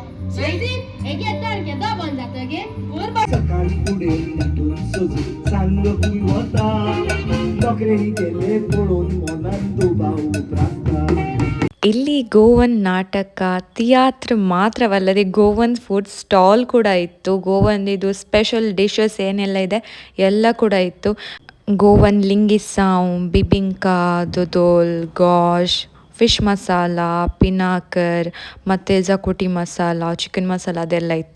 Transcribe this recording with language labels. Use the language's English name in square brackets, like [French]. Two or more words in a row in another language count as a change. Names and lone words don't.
[Konkani] सकाळी फुडें दाटून सजून सांग खूंय वता. नोकरेनी गेले पळोवन मनान दुबाव प्रास्ता. [Kannada] ಇಲ್ಲಿ ಗೋವನ್ ನಾಟಕ ಥಿಯಾತ್ರ ಮಾತ್ರವಲ್ಲದೆ [English] Goan food stall [Kannada] ಕೂಡ ಇತ್ತು. ಗೋವನ್ ಇದು [English] special dishes [Kannada] ಏನೆಲ್ಲ ಇದೆ ಎಲ್ಲ ಕೂಡ ಇತ್ತು. ಗೋವನ್ ಲಿಂಗಿಸಾವ್, ಬಿಬಿಂಕಾ, ದೊದೋಲ್, ಗಾಶ್, ಫಿಶ್ ಮಸಾಲ, ಪಿನಾಕರ್ ಮತ್ತು ಜಕೋಟಿ ಮಸಾಲ, ಚಿಕನ್ ಮಸಾಲ ಅದೆಲ್ಲ ಇತ್ತು.